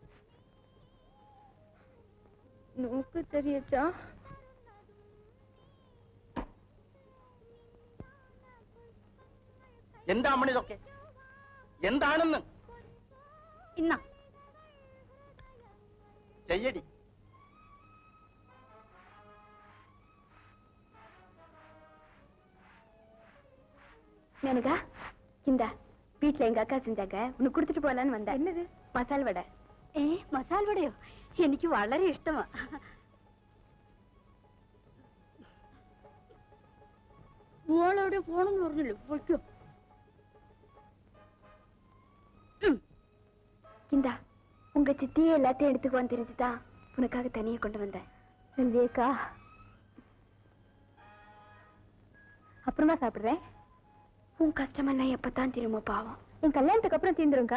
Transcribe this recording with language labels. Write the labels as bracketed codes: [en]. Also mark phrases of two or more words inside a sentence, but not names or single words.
[ml] നോക്ക് ചെറിയച്ചാ. എന്താ അമ്മണിതൊക്കെ? എന്താണെന്ന് ഇന്ന ചെയ്യടി. [ta] மேனகா, இந்த வீட்டுல எங்க அக்கா செஞ்சாங்க, உனக்கு கொடுத்துட்டு போலான்னு வந்தேன். என்னது? மசால் வடை. [ml] മസാല വടയോ? എനിക്ക് വളരെ ഇഷ്ടമാ. മോളോടെ പോണെന്ന് പറഞ്ഞല്ലോ, പൊയ്ക്കോ. [ta] இந்தா, உங்க சித்தியே எல்லாத்தையும் எடுத்துக்குவான்னு தெரிஞ்சுதான் உனக்காக தனியே கொண்டு வந்தேன். செல்வியக்கா, அப்புறமா சாப்பிடுறேன். உன் கஷ்டமெல்லாம் எப்பதான் திரும்ப பாவம். என் கல்யாணத்துக்கு அப்புறம் தீந்துருங்கா.